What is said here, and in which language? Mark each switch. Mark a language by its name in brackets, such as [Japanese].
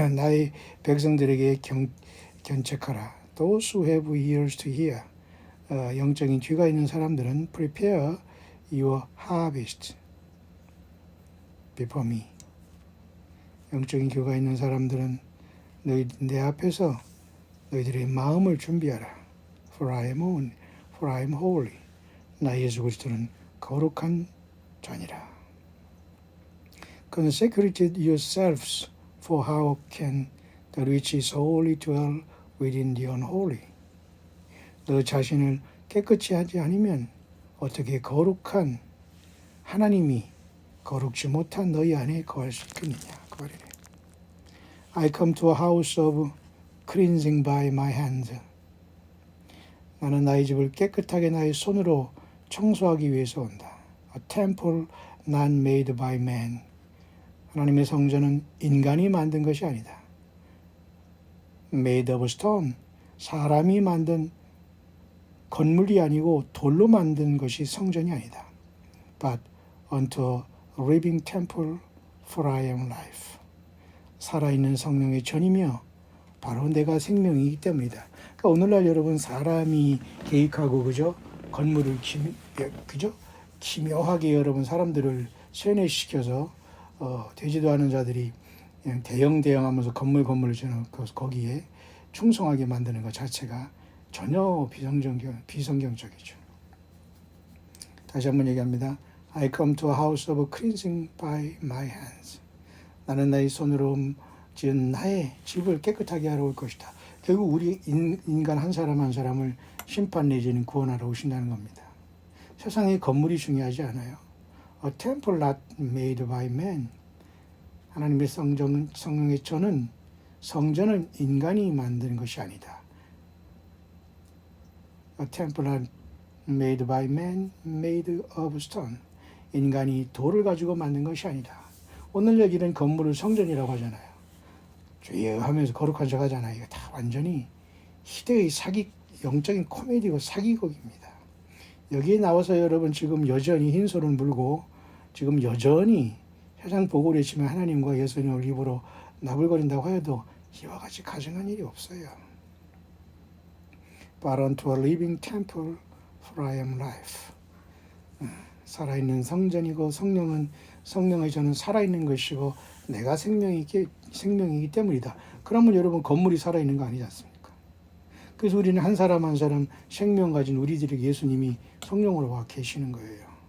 [Korean] 나의 백성들에게 견책하라. [English] Those who have ears to hear. [Korean] 영적인 귀가 있는 사람들은 [English] prepare your harvest before me. [Korean] 영적인 귀가 있는 사람들은 내 앞에서 너희들의 마음을 준비하라. [English] For I am holy. [Korean] 나 예수 그리스도는 거룩한 자니라. [English] Consecrate yourselves, for how can the which is holy dwell within the unholy? [Korean] 너 자신을 깨끗이 하지 않으면 어떻게 거룩한 하나님이 거룩지 못한 너희 안에 거할 수 있겠느냐. 그 말이네. [English] I come to a house of cleansing by my hand. [Korean] 나는 나의 집을 깨끗하게 나의 손으로 청소하기 위해서 온다. [English] A temple not made by man. [Korean] 하나님의 성전은 인간이 만든 것이 아니다. [English] Made of stone. [Korean] 사람이 만든 건물이 아니고 돌로 만든 것이 성전이 아니다. [English] But unto a living temple for I am life. [Korean] 살아있는 성령의 전이며 바로 내가 생명이기 때문이다. 그러니까 오늘날 여러분 사람이 계획하고 그죠? 건물을 그죠? 기묘하게 여러분 사람들을 세뇌시켜서 되지도 않은 자들이 그냥 대형하면서 건물을 지는 거기에 충성하게 만드는 것 자체가 전혀 비성경적이죠. 다시 한번 얘기합니다. [English] I come to a house of cleansing by my hands. [Korean] 나는 나의 손으로 지은 나의 집을 깨끗하게 하러 올 것이다. 결국 우리 인간 한 사람 한 사람을 심판 내지는 구원하러 오신다는 겁니다. 세상의 건물이 중요하지 않아요. [English] A temple not made by man. [Korean] 하나님의 성령의 전은 성전은 인간이 만드는 것이 아니다. [English] A temple not made by man, made of stone. [Korean] 인간이 돌을 가지고 만든 것이 아니다. 오늘 여기는 건물을 성전이라고 하잖아요. 주여 하면서 거룩한 척 하잖아요. 이거 다 완전히 희대의 영적인 코미디고 사기극입니다. 여기에 나와서 여러분 지금 여전히 흰소를 물고 지금 여전히 세상 보고를 치면 하나님과 예수님을 입으로 나불거린다고 하여도 이와 같이 가증한 일이 없어요. [English] But unto a living temple for I am life. [Korean] 살아있는 성전이고 성령의 저는 살아있는 것이고 내가 생명이기 때문이다. 그러면 여러분 건물이 살아있는 거 아니지 않습니까? 그래서 우리는 한 사람 한 사람 생명 가진 우리들에게 예수님이 성령으로 와 계시는 거예요.